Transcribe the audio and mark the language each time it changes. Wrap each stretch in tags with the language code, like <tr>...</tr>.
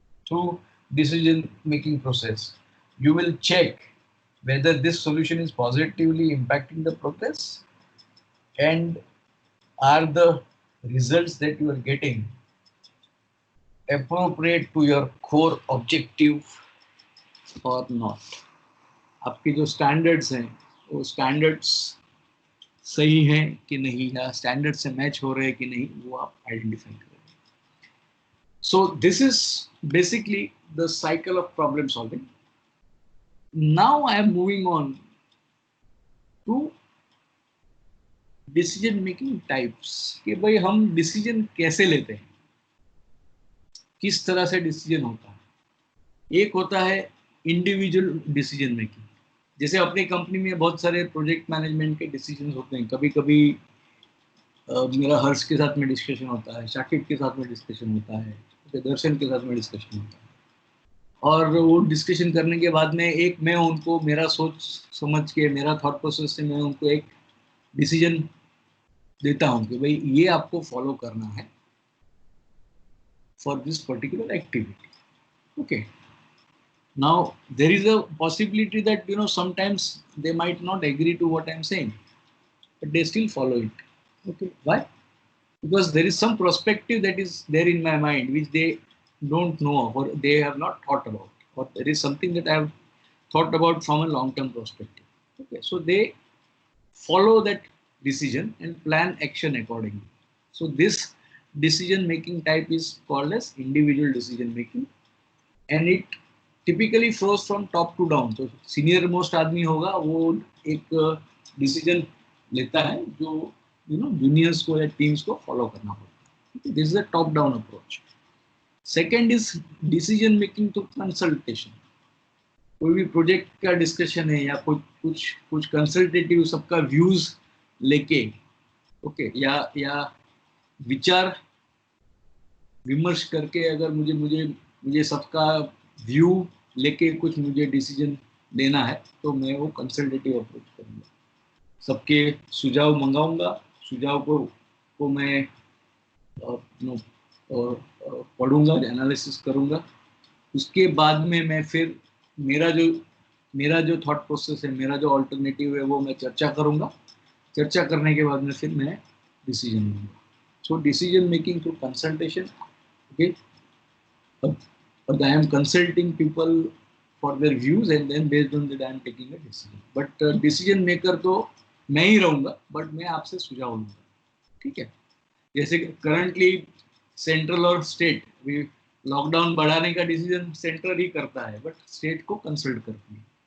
<en>you will check whether this solution is positively impacting the progress and are the results that you are getting appropriate to your core objective or not.</en> <hi>आपके जो standards हैं वो standards सही हैं कि नहीं, या standard से मैच हो रहे हैं कि नहीं, वो आप आइडेंटिफाई करेंगे।</hi> <en>So this is basically the cycle of problem solving. Now I am moving on to</en> <hi>decision making types, कि भाई हम डिसीजन कैसे लेते हैं, किस तरह से डिसीजन होता है। एक होता है इंडिविजुअल डिसीजन मेकिंग, जैसे अपनी कंपनी में बहुत सारे प्रोजेक्ट मैनेजमेंट के डिसीजन होते हैं। कभी कभी मेरा हर्ष के साथ में डिस्कशन होता है, शाकिब के साथ में डिस्कशन होता है, दर्शन के साथ में डिस्कशन होता है, और वो डिस्कशन करने के बाद में एक मैं उनको मेरा सोच समझ के, मेरा थॉट प्रोसेस से मैं उनको एक डिसीजन देता हूँ कि भाई ये आपको फॉलो करना है</hi> <en>For this particular activity. Okay. Now there is a possibility that sometimes they might not agree to what I'm saying, but they still follow it. Okay. Why? Because there is some perspective that is there in my mind which they don't know or they have not thought about, or there is something that I have thought about from a long-term perspective. Okay. So they follow that decision and plan action accordingly. So this decision making type is called as individual decision making, and it typically flows from top to down.</en> <hi>तो senior most आदमी होगा वो एक decision लेता है जो juniors को या टीम्स को फॉलो करना होगा.</hi> <en>This is a top down approach. Second is decision making through consultation.</en> <hi>कोई भी प्रोजेक्ट का डिस्कशन है या कुछ कंसल्टेटिव सबका व्यूज लेके या विचार विमर्श करके अगर मुझे सबका व्यू लेके कुछ मुझे डिसीजन लेना है तो मैं वो कंसल्टेटिव अप्रोच करूँगा. सबके सुझाव मंगाऊंगा, सुझाव को मैं पढ़ूंगा, एनालिसिस करूंगा. उसके बाद में मैं फिर मेरा जो थॉट प्रोसेस है, मेरा जो अल्टरनेटिव है वो मैं चर्चा करूंगा. चर्चा करने के बाद में फिर मैं डिसीजन लूंगा.</hi> <en>So decision making through consultation. Okay, but I am consulting people for their views and then based on that I am taking a decision. But decision maker</en> <hi>तो मैं ही रहूँगा, but मैं आपसे सुझाव लूँगा. ठीक है. जैसे करंटली सेंट्रल और स्टेट लॉकडाउन बढ़ाने का डिसीजन सेंट्रल ही करता है, बट स्टेट को कंसल्ट करती है.</hi>